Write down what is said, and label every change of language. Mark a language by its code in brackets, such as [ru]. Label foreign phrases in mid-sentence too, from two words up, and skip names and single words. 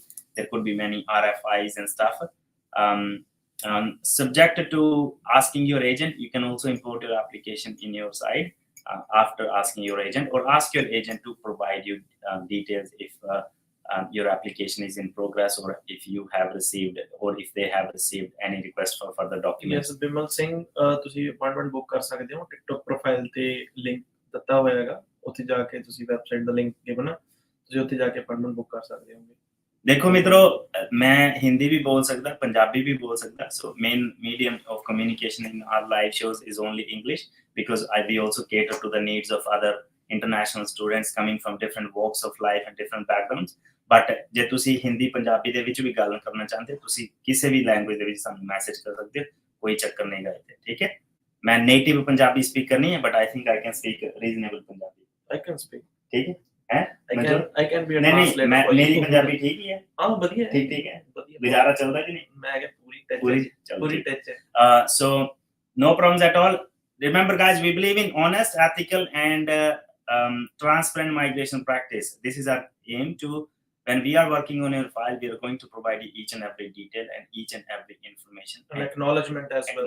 [en] There could be many RFIs and stuff. Subject to asking your agent, you can also import your application in your side after asking your agent, or ask your agent to provide you details if your application is in progress, or if you have received, or if they have received any request for further documents. [pa] Yes, Bimal Singh, ਤੁਸੀਂ [en] appointment book [pa] ਕਰ ਸਕਦੇ ਹੋ TikTok profile ਤੇ link ਦਿੱਤਾ ਹੋਇਆ ਹੈਗਾ, ਉੱਥੇ ਜਾ ਕੇ ਤੁਸੀਂ website ਦਾ [en] link given [pa] ਹੈ, ਤੁਸੀਂ ਉੱਥੇ ਜਾ ਕੇ [en] appointment book [pa] ਕਰ ਸਕਦੇ ਹੋਗੇ। [hi] देखो मित्रों, मैं हिंदी भी बोल सकता, पंजाबी भी बोल सकता, [en] so main medium of communication in our live shows is only English because we also cater to the needs of other international students coming from different walks of life and different backgrounds. [pa] But ਜੇ ਤੁਸੀਂ ਹਿੰਦੀ ਪੰਜਾਬੀ ਦੇ ਵਿੱਚ ਵੀ ਗੱਲ ਕਰਨਾ ਚਾਹੁੰਦੇ ਹੋ, ਤੁਸੀਂ ਕਿਸੇ ਵੀ ਲੈਂਗੁਏਜ ਦੇ ਵਿੱਚ ਸਾਨੂੰ ਮੈਸੇਜ ਕਰ ਸਕਦੇ ਹੋ, ਕੋਈ ਚੱਕਰ ਨਹੀਂ ਗਾ ਇੱਥੇ, ਠੀਕ ਹੈ। ਮੈਂ [en] native Punjabi speaker [pa] ਨਹੀਂ ਹੈ, [en] but I think I can speak reasonable ਪੰਜਾਬੀ। I can speak, [hi] ठीक है? [en] I can be a [hi] नहीं [en] translator [hi] मैं [en] for you। [hi] मेरी पंजाबी ठीक ही है। हाँ बढ़िया है, ठीक है, बढ़िया, गुजारा चलता कि नहीं? मैं क्या पूरी पूरी पूरी चलती। टच है। [en] So no problems at all. Remember guys, we believe in honest, ethical and transparent migration practice. This is our aim to, when we are working on your file, we are going to provide you each and every detail and each and every information. And acknowledgement as well.